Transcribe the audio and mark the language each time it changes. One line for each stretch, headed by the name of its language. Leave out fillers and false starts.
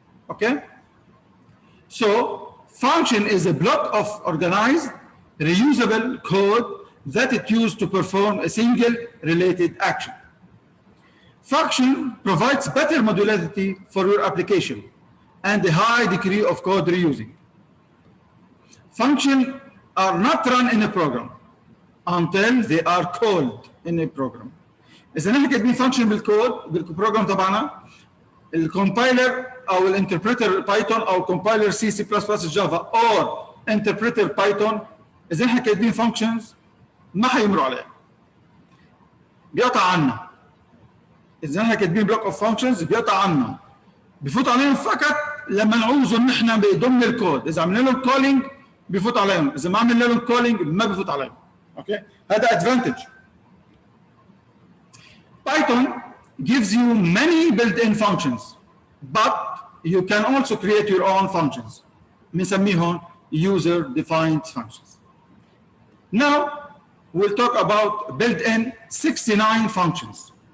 English: Okay so function is a block of organized reusable code that it used to perform a single related action. Function provides better modularity for your application and a high degree of code reusing. Functions are not run in a program until they are called in a program.
Arabic: إذا نحن كاتبين function بالبروجرام تبعنا الكومبايلر أو الانتربريتر بايثون أو كومبايلر C++ جافا
English: or interpreter
Arabic: بايثون إذا نحن كاتبين functions ما حيمروا عليه بيقطع عنا. اذا احنا كاتبين بلوك اوف فانكشنز بيقطع عنا بفوت عليهم فقط لما نعوزهم نحن بضمن الكود. اذا عملنا لهم كولينج بفوت عليهم، اذا ما عملنا لهم كولينج ما بفوت عليهم. اوكي هذا ادفانتج.
English: Python gives you many built-in functions but you can also create your own functions
Arabic: بنسميهم
English: user defined functions. Now we'll talk about built-in 69 functions.